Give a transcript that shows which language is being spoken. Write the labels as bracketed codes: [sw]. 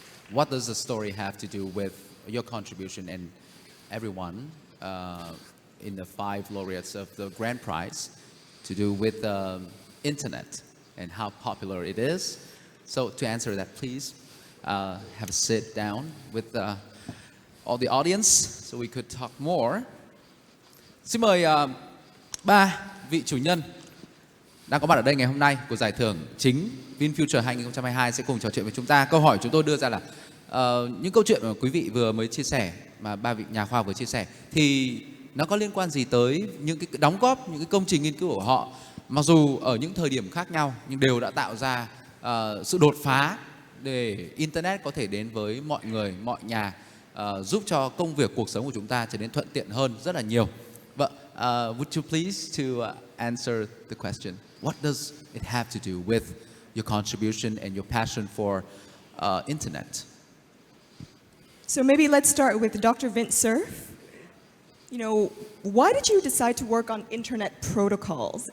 [en] What does the story have to do with your contribution and everyone in the 5 laureates of the grand prize to do with the internet and how popular it is? So to answer that, please have a sit down with all the audience so we could talk more. [vi] Xin mời 3 vị chủ nhân đang có mặt ở đây ngày hôm nay của giải thưởng chính VinFuture 2022 sẽ cùng trò chuyện với chúng ta. Câu hỏi chúng tôi đưa ra là những câu chuyện mà quý vị vừa mới chia sẻ, mà 3 vị nhà khoa học vừa chia sẻ, thì nó có liên quan gì tới những cái đóng góp, những cái công trình nghiên cứu của họ, mặc dù ở những thời điểm khác nhau nhưng đều đã tạo ra sự đột phá để Internet có thể đến với mọi người, mọi nhà, giúp cho công việc, cuộc sống của chúng ta trở nên thuận tiện hơn rất là nhiều. [en] But would you please to answer the question? What does it have to do with your contribution and your passion for internet? So maybe let's start with Dr. VinFuture. You know, why did you decide to work on internet protocols?